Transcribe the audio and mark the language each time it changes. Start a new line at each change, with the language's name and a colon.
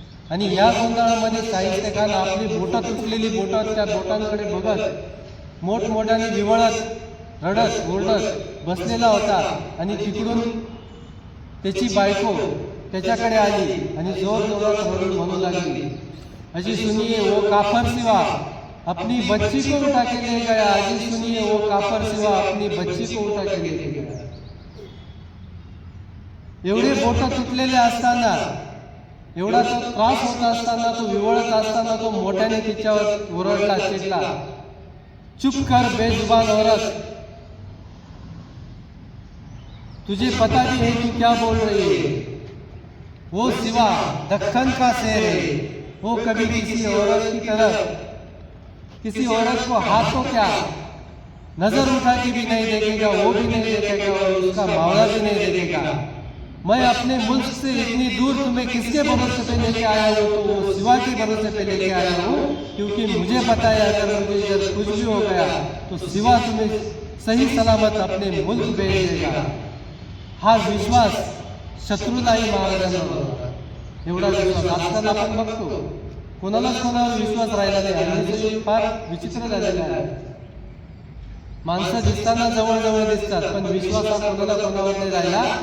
Marathi: आणि या गोंधळामध्ये शाहिस्तेखान आपली बोटं तुटलेली बोटं त्या बोटांकडे बघत मोठमोठ्याने विवळत रडत ओरडत बसलेला होता. आणि तिकडून त्याची बायको त्याच्याकडे आली आणि जोर जोरात रडून म्हणू लागली,
Hindi: अजी सुनिए वो काफर सिवा अपनी बच्ची को उठा के ले गया. अजी सुनिए वो काफर सिवा अपनी बच्ची को उठा के ले गया.
Marathi: एवढे बोटं तुटलेले असताना, एवढा तो त्रास होत असताना, तो विवळत असताना तो मोठ्याने तिच्यावर ओरडला, चिडला,
Hindi: चुप कर बेजुबान औरत, तुझे पता भी है तू क्या बोल रही है. वो सिवा दक्कन का शेर है. वो कभी किसी औरत की तरफ किसी औरत को हाथ को क्या नजर उठा के भी नहीं देखेगा, वो भी नहीं देखेगा और उसका मावला भी नहीं देखेगा. मैं अपने मुल्क से इतनी दूर तुम्हें किसके भरोसे पे लेके आया हूँ, तो वो सिवा के भरोसे पे लेके आया हूँ, क्योंकि मुझे पता है अगर मुझे इधर कुछ भी हो गया तो सिवा तुम्हें सही सलामत अपने मुल्क भेज देगा.
Marathi: हा विश्वास शत्रूलाही महाराजांना होता. एवढा विश्वास आजकाल आपण बघतो कोणालाच कोणावर विश्वास राहिला नाही. आणि फार विचित्र झालेला आहे. माणसं दिसताना जवळ दिसतात, पण विश्वास हा कोणाला कोणावर नाही राहिला.